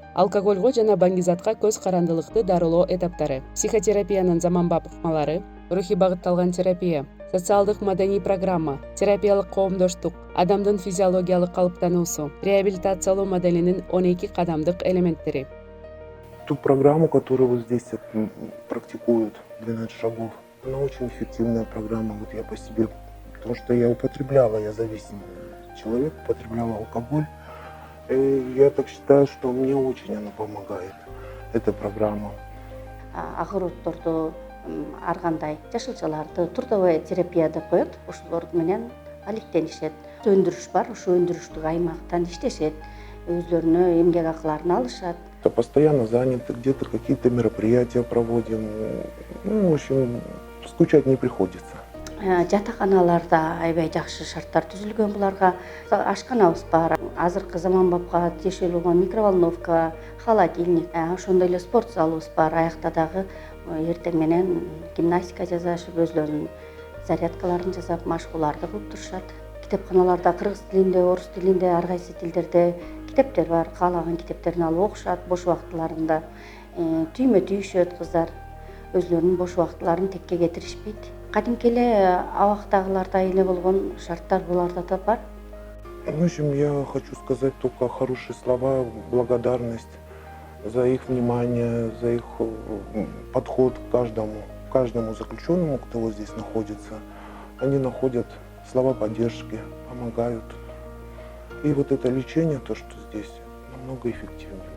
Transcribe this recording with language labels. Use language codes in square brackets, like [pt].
[ky] Алкогольго жана баңгизатка көз карандылыкты дарылоо этаптары, психотерапиянын заманбап ыкмалары, рухий багытталган терапия, социалдык маданий программа, терапиялык коомдоштук, адамдын физиологиялык калыптануусу, реабилитациялоо моделинин 12 кадамдык элементтери. [ru] Ту программу, которую вот здесь практикуют 12 шагов, она очень эффективная программа, вот я по себе, потому что я зависимый человек, употреблял алкоголь. И я так считаю, что мне очень она помогает, эта программа. [ky] Агыротторду, ар кандай жашылчаларды трудовая терапия деп коет, ошолор менен алектенишет. Өндүрүш бар, ошо өндүрүштүк аймактан иштешет, өзлөрүнө эмгек акыларын алышат. [ru] Постоянно заняты, где-то какие-то мероприятия проводим. В общем, скучать не приходится. [ky] Жатаканаларда аябай жакшы шарттар түзүлгөн буларга. Ашканабыз бар. Азыркы заманбапка тиешелүү болгон микроволновка, холодильник, ошондой эле спорт залыбыз бар. Аякта дагы эртең менен гимнастика жасашып, өзлөрүнүн зарядкаларын жасап, машыгууларды кылып турушат. Китепканаларда кыргыз тилинде, орус тилинде, ар кайсы тилдерде китептер бар. Каалаган китептерин алып окушат бош убактыларында. Түймө түйүшөт кыздар. Өзлөрүнүн бош убактыларын текке кетиришпейт. Кадимки эле абактагылардай эле болгон шарттар буларда да бар. [ru] В общем, я хочу сказать только хорошие слова, благодарность за их внимание, за их подход к каждому заключенному, кто вот здесь находится. Они находят слова поддержки, помогают. И вот это лечение, то, что здесь, намного эффективнее.